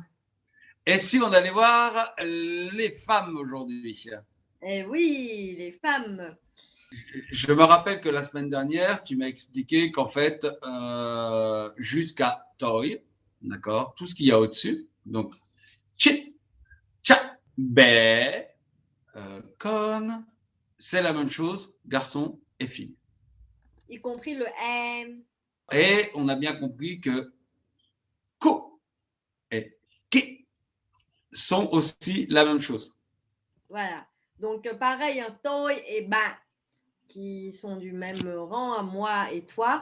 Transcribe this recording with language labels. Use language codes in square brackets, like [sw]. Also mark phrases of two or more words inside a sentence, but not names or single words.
[fr] Et si on allait voir les femmes aujourd'hui? Eh oui, les femmes. Je me rappelle que la semaine dernière, tu m'as expliqué qu'en fait, jusqu'à toy, d'accord, tout ce qu'il y a au-dessus, donc chi, cha, be, con, c'est la même chose, garçon et fille. Y compris le M. Et on a bien compris que ko et ki sont aussi la même chose. Voilà. Donc, pareil, un toi et ba, qui sont du même rang à moi et toi.